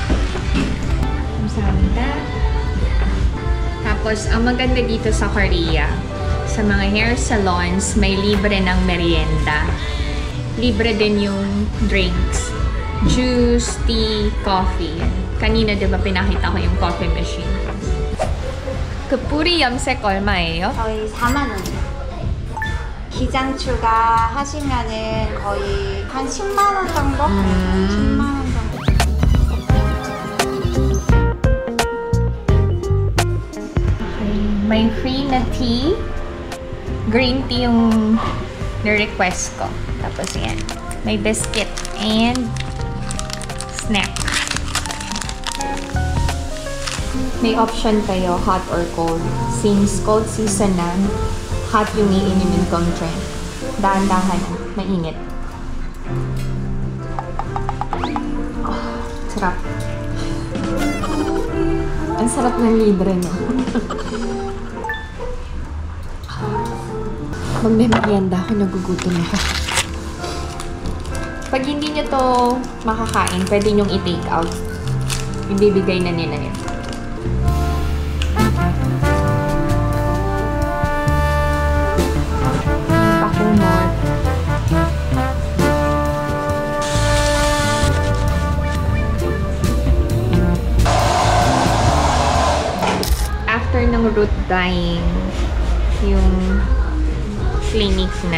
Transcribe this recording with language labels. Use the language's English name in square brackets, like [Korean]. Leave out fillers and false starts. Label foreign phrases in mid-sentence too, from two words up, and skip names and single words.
[Filipino] Tapos, ang maganda dito sa Korea, sa mga [English] hair salons, [Filipino] may libre ng merienda. Libre din yung drinks. Juice, tea, coffee. Kanina, di ba, pinakita ko yung [English] coffee machine. [Korean] Kapuri 염색 얼마예요? 저희 4만 원이요. 기장 추가하시면은 거의 한 10만 원 정도? 10만 원 정도. [Filipino] Okay. May free na tea. [English] green tea [Filipino] yung ni-request ko. Tapos yan. May [English] biscuit and snack. [Filipino] May option kayo, [English] hot or cold. [Filipino] Since [English] cold season [Filipino] na, hot yung iinimin kong drink. Dahan-dahan, mainit. Sarap. Ang sarap ng libre, no? Magme-merienda ako, nagugutom ako. Pag hindi nyo to makakain, pwede nyong i-take out. Ibibigay na nila yun. Pakumot. After ng [English] root dyeing, [Filipino] yung clinic na.